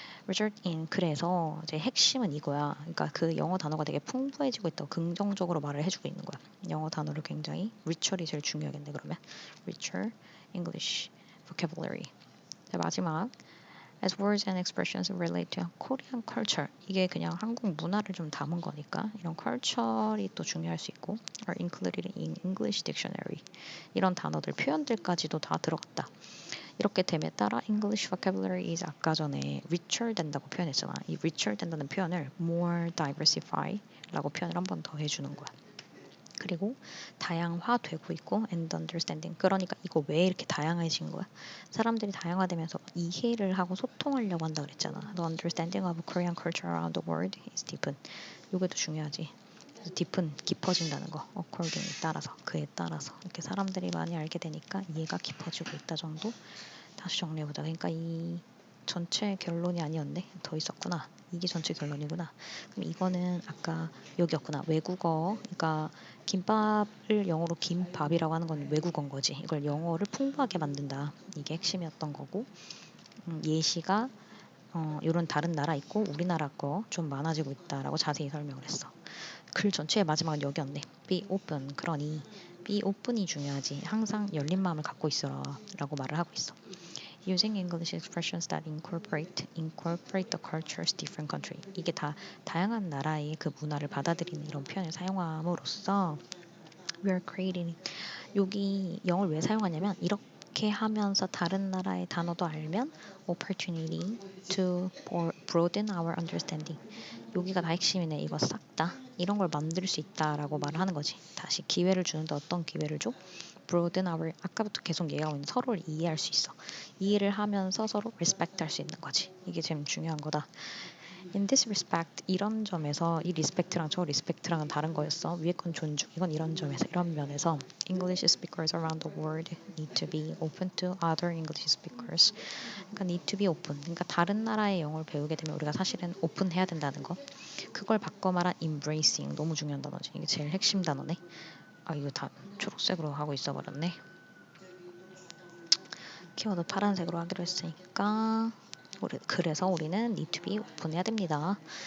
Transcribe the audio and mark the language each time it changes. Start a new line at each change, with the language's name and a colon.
English: result in
Korean: 그래서 이제 핵심은 이거야. 그러니까 그 영어 단어가 되게 풍부해지고 있다고 긍정적으로 말을 해주고 있는 거야. 영어 단어를 굉장히 richer이 제일 중요하겠네.
English: 그러면 richer English vocabulary.
Korean: 자, 마지막 as words and expressions relate to Korean culture. 이게 그냥 한국 문화를 좀 담은 거니까 이런 culture이 또 중요할 수 있고
English: are included in English dictionary.
Korean: 이런 단어들 표현들까지도 다 들어갔다. 이렇게 됨에 따라
English: English vocabulary is
Korean: 아까 전에 richer 된다고 표현했잖아. 이 richer 된다는 표현을 more diversify라고 표현을 한 번 더 해주는 거야. 그리고 다양화되고 있고
English: and understanding.
Korean: 그러니까 이거 왜 이렇게 다양해진 거야? 사람들이 다양화되면서 이해를 하고 소통하려고 한다 그랬잖아.
English: The understanding of Korean culture around the world is deepened.
Korean: 이게 더 중요하지. 그래서 deepen, 깊어진다는 거. according에 따라서, 그에 따라서 이렇게 사람들이 많이 알게 되니까 이해가 깊어지고 있다 정도. 다시 정리해보자. 그러니까 이 전체 결론이 아니었네. 더 있었구나. 이게 전체 결론이구나. 그럼 이거는 아까 여기였구나. 외국어. 그러니까 김밥을 영어로 김밥이라고 하는 건 외국어인 거지. 이걸 영어를 풍부하게 만든다. 이게 핵심이었던 거고. 예시가 이런 다른 나라 있고 우리나라 거 좀 많아지고 있다라고 자세히 설명을 했어. 글 전체의 마지막은 여기였네.
English: Be open.
Korean: 그러니 be open이 중요하지. 항상 열린 마음을 갖고 있어라 라고 말을 하고 있어.
English: Using English expressions that incorporate the culture's different country.
Korean: 이게 다 다양한 나라의 그 문화를 받아들이는 이런 표현을 사용함으로써
English: we are creating.
Korean: 여기 영어를 왜 사용하냐면 이렇게 하면서 다른 나라의 단어도 알면
English: opportunity to broaden our understanding.
Korean: 여기가 다 핵심이네. 이거 싹 다 이런 걸 만들 수 있다라고 말을 하는 거지. 다시 기회를 주는데 어떤 기회를 줘?
English: broaden our
Korean: 아까부터 계속 얘기하고 있는 서로를 이해할 수 있어. 이해를 하면서 서로 respect 할 수 있는 거지. 이게 제일 중요한 거다.
English: In this respect,
Korean: 이런 점에서 이 respect랑 저 respect랑은 다른 거였어. 위에 건 존중, 이건 이런 점에서 이런 면에서
English: English speakers around the world need to be open to other English speakers.
Korean: 그러니까
English: need to be open.
Korean: 그러니까 다른 나라의 영어를 배우게 되면 우리가 사실은 오픈해야 된다는 거. 그걸 바꿔 말한 embracing 너무 중요한 단어지. 이게 제일 핵심 단어네. 아 이거 다 초록색으로 하고 있어 버렸네. 키워드 파란색으로 하기로 했으니까 그래서 우리는
English: need to be
Korean: 오픈해야 됩니다.